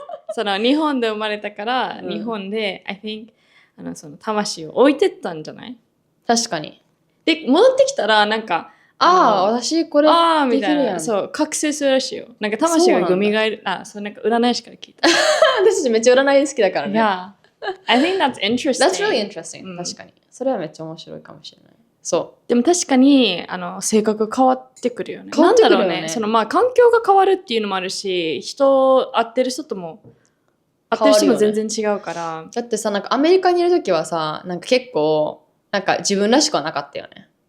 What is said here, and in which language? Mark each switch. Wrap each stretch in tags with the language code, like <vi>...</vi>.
<ja>その日本で生まれたから、日本で</ja> <en>I think</en> <ja>その魂を置いてったんじゃない？確かに。で戻ってきたらなんか私これできるやん。そう覚醒するらしいよ。なんか魂が蘇る。そうなんか占い師から聞いた。私たちめっちゃ占い好きだからね。</ja> <en>I think that's interesting. That's really interesting.</en> <ja>確かに。それはめっちゃ面白いかもしれない。そう。でも確かに性格変わってくるよね。変わってくるよね。なんだろうね。その環境が変わるっていうのもあるし、会ってる人も全然違うから。だってさなんかアメリカにいる時はさなんか結構なんか自分らしくはなかったよね。</ja>